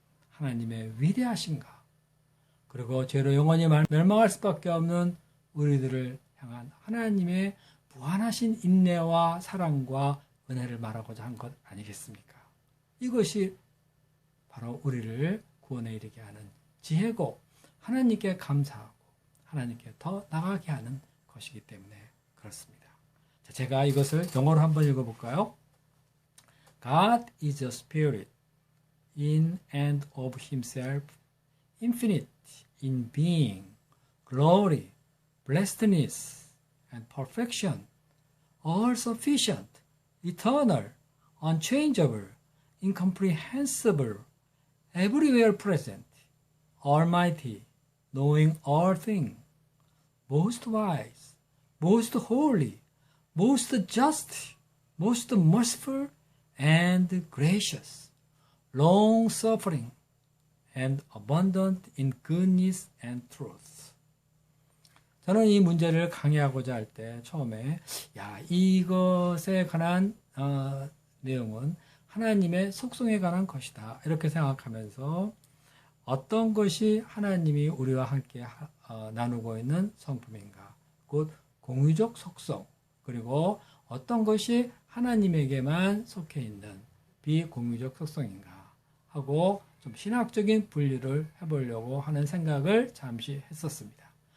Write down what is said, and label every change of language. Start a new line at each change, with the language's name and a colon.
Korean: 하나님의 위대하신가? 그리고 죄로 영원히 멸망할 수밖에 없는 우리들을 향한 하나님의 무한하신 인내와 사랑과 은혜를 말하고자 한 것 아니겠습니까? 이것이 바로 우리를 구원에 이르게 하는 지혜고 하나님께 감사하고 하나님께 더 나가게 하는 것이기 때문에 그렇습니다. 자, 제가 이것을 영어로 한번 읽어볼까요?
English: God is a spirit in and of himself, infinite in being, glory, blessedness, and perfection, all sufficient, eternal, unchangeable, incomprehensible, everywhere present, almighty, knowing all things, most wise, most holy, most just, most merciful, and gracious, long-suffering, and abundant in goodness and truth.
Korean: 저는 이 문제를 강의하고자 할 때 처음에 이것에 관한 내용은 하나님의 속성에 관한 것이다 이렇게 생각하면서 어떤 것이 하나님이 우리와 함께 나누고 있는 성품인가, 곧 공유적 속성, 그리고 어떤 것이 하나님에게만 속해 있는 비공유적 속성인가 하고 좀 신학적인 분류를 해보려고 하는 생각을 잠시 했었습니다.